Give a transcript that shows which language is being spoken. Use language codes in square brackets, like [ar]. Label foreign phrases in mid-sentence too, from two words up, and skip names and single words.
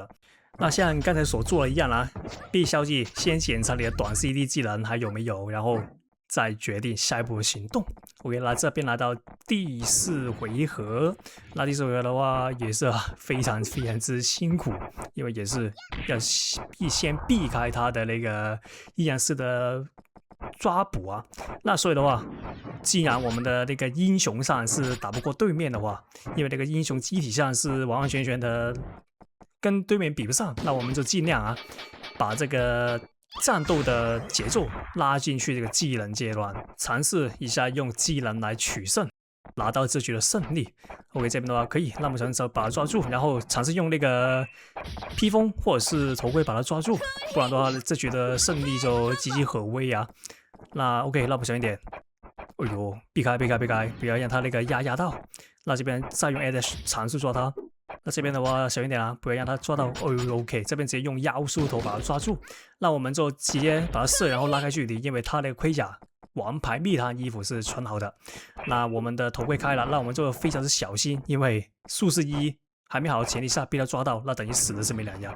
[zh] 那像刚才所做的一樣啦，被消技先檢查你的短 CD 技能還有沒有，然後再決定下一步的行動。OK， 那這邊來到第4回合，那第4回合的話也是非常之辛苦，因為也是要先避開他的那個陰陽師的抓捕啊。那所以的話，既然我們的那個英雄上是打不過對面的話，因為那個英雄機體上是完全的跟對面比不上，那我們就盡量啊，把這個戰鬥的節奏拉進去這個技能階段，嘗試一下用技能來取勝，拿到這局的勝利。OK， 這邊的話可以，那麼嘗試把它抓住，然後嘗試用那個披風或者是頭盔把它抓住，不然的話這局的勝利就岌岌可危啊。那 OK， 那麼小心點，哎呦，避開，不要讓他那個壓到。那這邊再用 A dash 嘗試抓他。那這邊的話小心點啊，不要讓他抓到。OK， 這邊直接用妖術頭把他抓住。那我們就直接把他射，然後拉開距離，因為他那個盔甲王牌密探衣服是穿好的。那我們的頭盔開了，那我們就非常之小心，因為術士1還沒好的前提下被他抓到，那等於死的是沒兩樣。